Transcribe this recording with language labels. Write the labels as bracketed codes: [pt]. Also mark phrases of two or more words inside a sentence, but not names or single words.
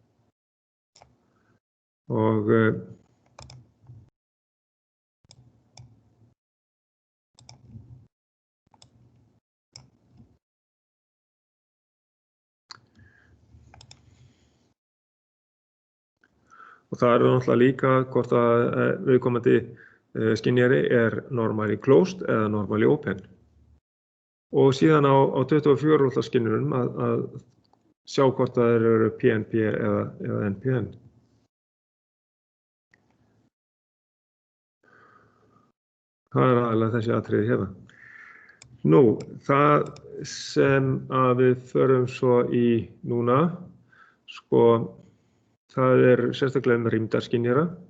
[is] og það náttúrulega líka hvort að viðkomandi skynjari [en] normally closed [is] eða [en] normally open. [is] Og síðan á 24 volta skynjurum að sjá hvort það eru PNP eða NPN. Það aðalega þessi atriði hérna. Nú, það sem að við förum svo í núna, sko, það sérstaklega rýmdarskynjara